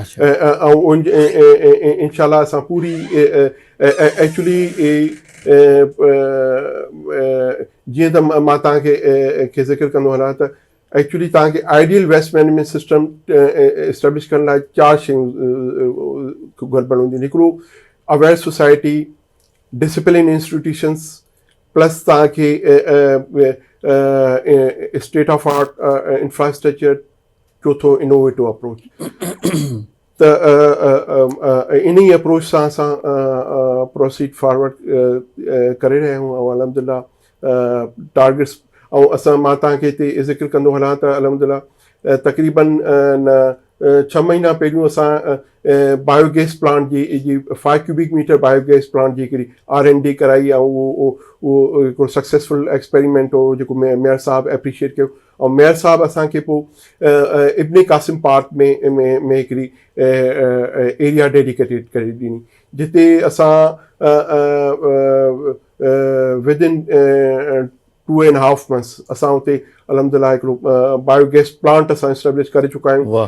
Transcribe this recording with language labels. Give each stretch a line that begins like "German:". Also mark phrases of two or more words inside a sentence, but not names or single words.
Sindhi: ऐं इंशाल्लाह असां पूरी एक्चुअली जीअं त मां तव्हांखे ज़िक्र कंदो हलां त एक्चुअली तव्हांखे
English: ideal waste management system
Sindhi: इस्टेब्लिश करण लाइ 4 शयूं गड़बड़ हूंदियूं आहिनि.
English: हिकिड़ो aware society, discipline institutions, plus तव्हांखे state of art infrastructure, चौथो innovative approach.
Sindhi: त इन ई अप्रोच सां असां
English: proceed forward
Sindhi: करे रहिया आहियूं ऐं अलहमदिल्ला टारगेट्स. ऐं असां मां तव्हांखे हिते ज़िक्र कंदो हलां त अलहमदिल्ला तक़रीबन 6 महीना पहिरियों असां
English: biogas plant
Sindhi: जी
English: 5 cubic meter biogas plant
Sindhi: जी हिकिड़ी R&D कराई ऐं उहो हिकिड़ो
English: successful experiment
Sindhi: हो जेको मेयर साहब एप्रिशिएट कयो. ऐं मेयर साहब असांखे पोइ इब्न कासिम पार्क में हिकिड़ी
English: area dedicated
Sindhi: करे ॾिनी जिते असां
English: within 2.5 months
Sindhi: असां हुते अलहमदिल्ला हिकिड़ो
English: biogas plant
Sindhi: असां इस्टेब्लिश करे चुका आहियूं.